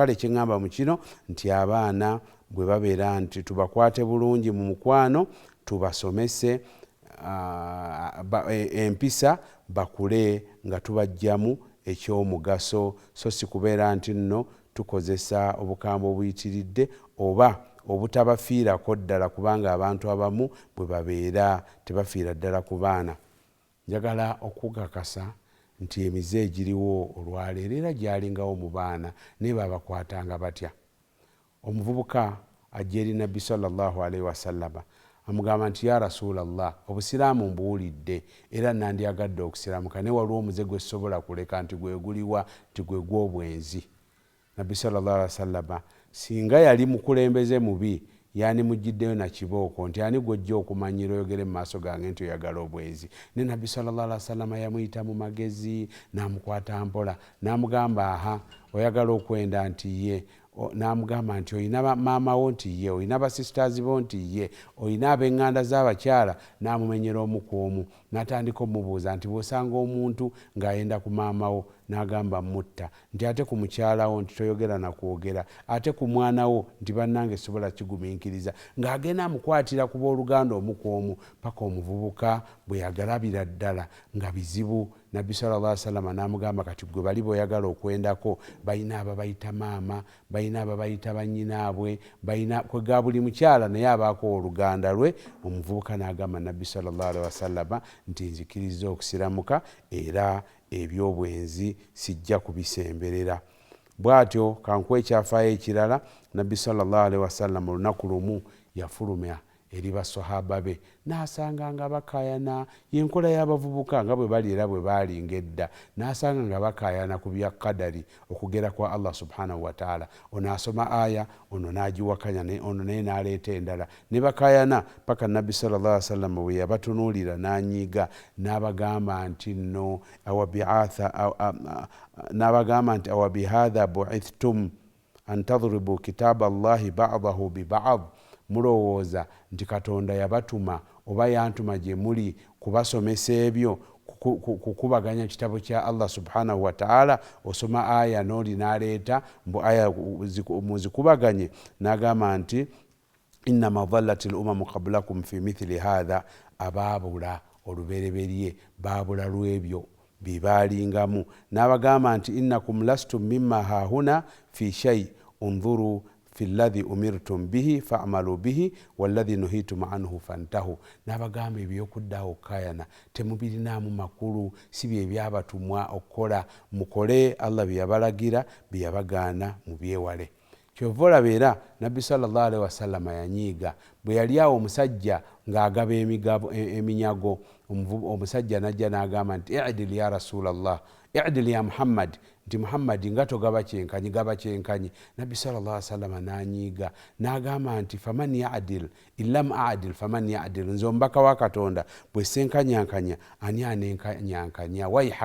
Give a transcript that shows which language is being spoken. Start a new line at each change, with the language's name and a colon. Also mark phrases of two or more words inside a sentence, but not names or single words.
Ganda: Kale kyeŋŋamba mu kino nti abaana bwe babeera nti tubakwate bulungi mu mukwano, tubasomese empisa, bakule nga tubajjamu ekyomugaso, so si kubeera nti nno tukozesa obukambwe obuyitiridde oba obutabafiirako ddala, kubanga abantu abamu bwe babeera tebafiira ddala ku baana. Njagala okukakasa nti emize egiriwo olwaleero era gyalingawo mu baana naye babakwatanga batya. Omuvubuka ajja eri Nabbi
Arabic: صلى الله عليه وسلم
Ganda: amugamba nti
Arabic: يا رسول الله,
Ganda: obusiraamu mbuwulidde era nandyagadde okusiramuka, naye waliwo omuze gwe sobola kuleka nti gweguliwa, nti gwe gw'obwenzi. Nabbi
Arabic: صلى الله عليه وسلم
Ganda: singa yali mukulembeze mubi yani mujjiddeyo na kibooko nti ani gwojja okumanyira oyogere mu maaso gange nti oyagala obwenzi. Ne Nabbi
Arabic: صلى الله عليه وسلم
Ganda: yamuyita mu magezi n'amukwata mpola n'amugamba aha, oyagala okwenda nti ye, n'amugamba nti oyina maama wo nti ye, oyina basisters bo nti ye, oyina ab'eŋŋanda z'abakyala, n'amumenyera omu ku omu, n'atandika omubuuza nti bw'osanga omuntu ng'ayenda ku maama wo, n'agamba mutta, nti ate ku mukyala wo nti toyogera na kwogera, ate ku mwana wo nti bannange sobola kigumiikiriza, ng'agenda amukwatira ku booluganda omu ku omu, paka omuvubuka bwe yagalabira ddala nga bizibu. Nabbi
Arabic: صلى الله عليه وسلم
Ganda: n'amugamba kati gwe bali boyagala okwendako, balina ababayita maama, balina ababayita bannyinaabwe, balina kwega buli mukyala naye abaako oluganda lwe. Omuvubuka n'agamba Nabbi
Arabic: صلى الله عليه وسلم
Ganda: nti nzikiriza okusiramuka era ebyobwenzi sijja kubisemberera. Bw'atyo kankuwa ekyafaayo ekirala. Nabbi
Arabic: صلى الله عليه وسلم
Ganda: olunaku lumu yafulumya eri basahaba be n'asanga nga bakayana, yenkola y'abavubuka nga bwe bali era bwe baali ng'edda, n'asanga nga bakayana ku bya kadari okugera kwa
Arabic: الله سبحانه وتعالى.
Ganda: Ono asoma aya, ono n'agiwakanya, ono naye n'aleeta endala, ne bakayana paka Nabbi
Arabic: صلى الله عليه وسلم
Ganda: bwe yabatunuulira n'anyiiga n'abagamba nti nno n'abagamba nti
Arabic: أوبهذا بعثتم أن تضربوا كتاب الله بعضه ببعض,
Ganda: mulowooza nti Katonda yabatuma oba yantuma gye muli kubasomesa ebyo, kukubaganya kitabo kya
Arabic: الله سبحانه وتعالى.
Ganda: Osoma aya n'oli n'aleeta mbu aya muzikubaganye, n'agamba nti
Arabic: إنما ضلت الأمم قبلكم في مثل هذا,
Ganda: abaabula olubereberye baabula lw'ebyo bibaalingamu. N'abagamba nti
Arabic: إنكم لستم مما هاهنا في شيء انظروا في الذي أمرتم به فاعملوا به والذي نهيتم عنه فانتهوا.
Ganda: N'abagamba ebyokuddawo kayana temubirinamu makulu, si bye byabatumwa okukola, mukole Allah bye yabalagira, bye yabagaana mubyewale. Kyova olaba era Nabbi
Arabic: صلى الله عليه وسلم
Ganda: yanyiiga. Bwe yali awo omusajja ng'agaba eminyago, omusajja n'ajja n'agamba nti
Arabic: اعدل يا رسول الله اعدل يا محمد,
Ganda: nti Muhammad nga togaba kyenkanyi, gaba kyenkanyi. Nabbi
Arabic: صلى الله عليه وسلم
Ganda: n'anyiiga n'agamba nti
Arabic: فمن يعدل إلا أن أعدل فمن يعدل,
Ganda: nze omubaka wa Katonda bwe senkanyankanya ani anenkanyankanya, wayhak.